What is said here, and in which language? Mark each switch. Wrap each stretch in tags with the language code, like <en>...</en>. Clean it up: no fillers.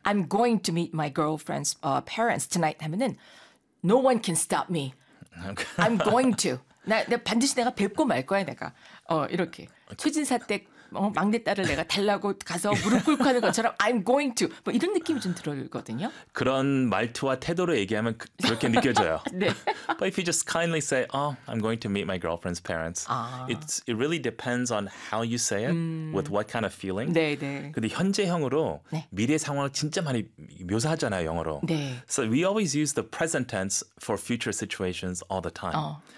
<en>I'm going to meet my girlfriend's parents tonight</en> <ko>하면은</ko> <en>No one can stop me. I'm going to.</en> <ko>나 반드시 내가 뵙고 말 거야 내가. 이렇게 최진사 댁 막내딸을 내가 달라고 가서 무릎 꿇고 하는 것처럼</ko> <en>I'm going to</en> <ko>뭐 이런 느낌이 좀 들거든요. 그런 말투와 태도로 얘기하면 그렇게 느껴져요. 네.</ko> <en>But if you just kindly say, "Oh, I'm going to meet my girlfriend's parents," 아. it really depends on how you say it, with what kind of feeling.</en> <ko>네, 네. 근데 현재형으로 네. 미래 상황을 진짜 많이 묘사하잖아요, 영어로. 네.</ko> <en>So we always use the present tense for future situations all the time.</en>